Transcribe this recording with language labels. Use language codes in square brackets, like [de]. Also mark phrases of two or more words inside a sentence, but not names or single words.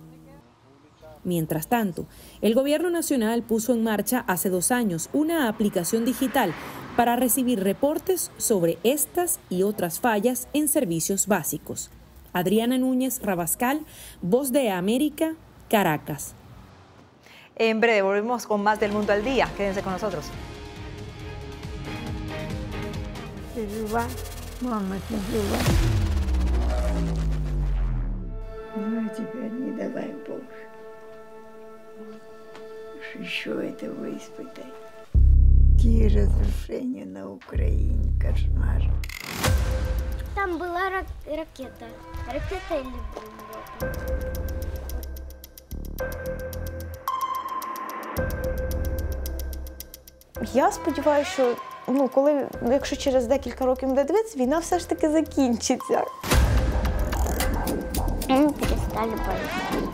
[es] Mientras tanto, el Gobierno Nacional puso en marcha hace 2 años una aplicación digital para recibir reportes sobre estas y otras fallas en servicios básicos. Adriana Núñez Rabascal, Voz de América, Caracas. En breve volvemos con más del Mundo al Día. Quédense con nosotros. [ru] Еще этого испытать. Какие разрушения на Украине, кошмар. Там была ракета. Ракета или бомба? [uk] Я сподіваюся, що якщо через декілька років буде дивитися, війна все ж таки закінчиться. Ми перестали боятися.